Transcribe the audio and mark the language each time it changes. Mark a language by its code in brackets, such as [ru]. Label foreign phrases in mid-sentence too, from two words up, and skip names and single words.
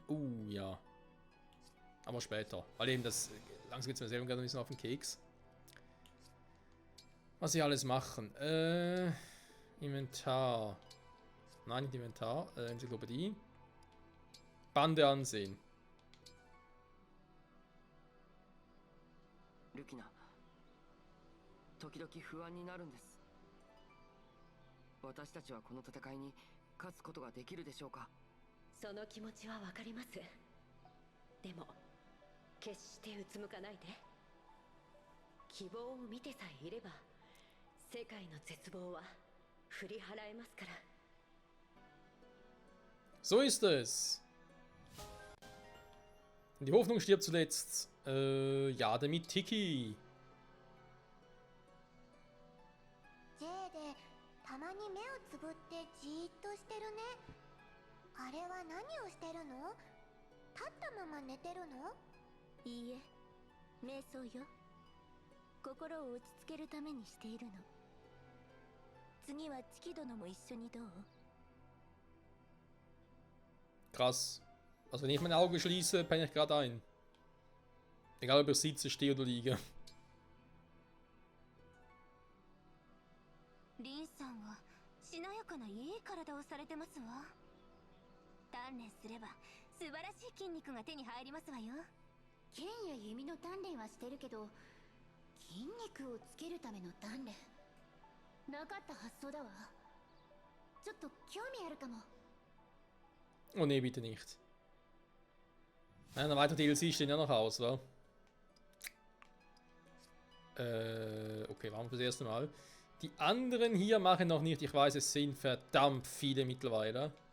[de] Ja. Aber später. Weil eben das. Langsam geht es mir selber gerade ein bisschen auf den Keks. Was sie alles machen. Inventar. Nein, nicht Inventar. Enzyklopädie. Bande ansehen. [ja] ルキナ時々不安になるんです。私たちはこの戦いに勝つことができるでしょうか。その気持ちはわかります。でも決してうつむかないで。希望を見てさえいれば世界の絶望は振り払えますから。 [de] So ist es. Die Hoffnung stirbt zuletzt. Ja, damit Tiki. [ja] ジェーでたまに目をつぶってじーっとしてるね。あれは何をしてるの？立ったまま寝てるの？いいえ、瞑想よ。心を落ち着けるためにしているの。次はチキ殿も一緒にどう？ [de] Krass. Also wenn ich meine Augen schließe, penne ich gerade ein. Egal ob ich sitze, stehe oder liege. [ja] リンさんはしなやかないい体をされてますわ。鍛錬すれば素晴らしい筋肉が手に入りますわよ。剣や弓の鍛錬はしてるけど、筋肉をつけるための鍛錬なかった発想だわ。ちょっと興味あるかも。 [de] Oh nee, bitte nicht. Nein, weitere DLC stehen ja noch aus, wa? Okay, machen wir das erste Mal. Die anderen hier machen noch nicht. Ich weiß, es sind verdammt viele mittlerweile.